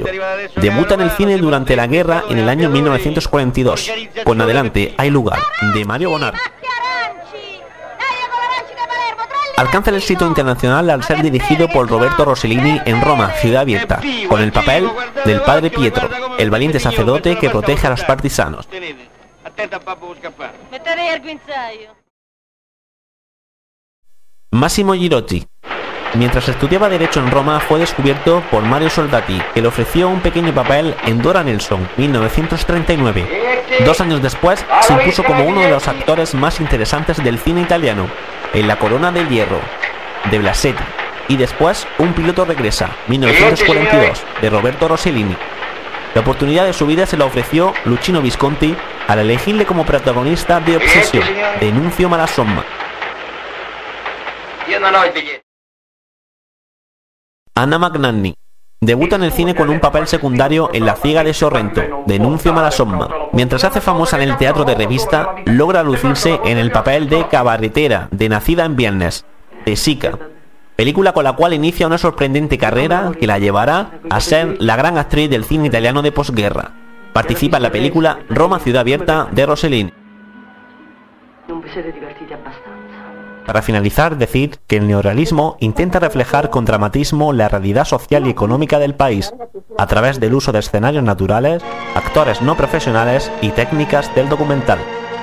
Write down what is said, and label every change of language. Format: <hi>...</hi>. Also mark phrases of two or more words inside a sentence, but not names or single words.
<es>Debuta en el cine durante la guerra en el año 1942 con Adelante hay lugar, de Mario Bonar. Alcanza el éxito internacional al ser dirigido por Roberto Rossellini en Roma, Ciudad Abierta, con el papel del padre Pietro, el valiente sacerdote que protege a los partisanos.</es> <it>Attenta, papà, può scappare. Mettete il guinzaglio.</it> <es>Massimo Girotti. Mientras estudiaba Derecho en Roma, fue descubierto por Mario Soldati, que le ofreció un pequeño papel en Dora Nelson, 1939. 2 años después, se impuso como uno de los actores más interesantes del cine italiano, en La Corona del Hierro, de Blasetti, y después Un piloto regresa, 1942, de Roberto Rossellini. La oportunidad de su vida se la ofreció Luchino Visconti al elegirle como protagonista de Obsesión, de Nunzio Malasomma.</es> <it>Io non ho il biglietto.</it> <es>Anna Magnanni. Debuta en el cine con un papel secundario en La ciega de Sorrento, de Nunzio Malasomma. Mientras se hace famosa en el teatro de revista, logra lucirse en el papel de cabaretera de Nacida en Viernes, de Sica, película con la cual inicia una sorprendente carrera que la llevará a ser la gran actriz del cine italiano de posguerra. Participa en la película Roma ciudad abierta de Rossellini.</es> <it>Non vi siete divertiti abbastanza.</it> <es>Para finalizar, decir que el neorrealismo intenta reflejar con dramatismo la realidad social y económica del país, a través del uso de escenarios naturales, actores no profesionales y técnicas del documental.</es>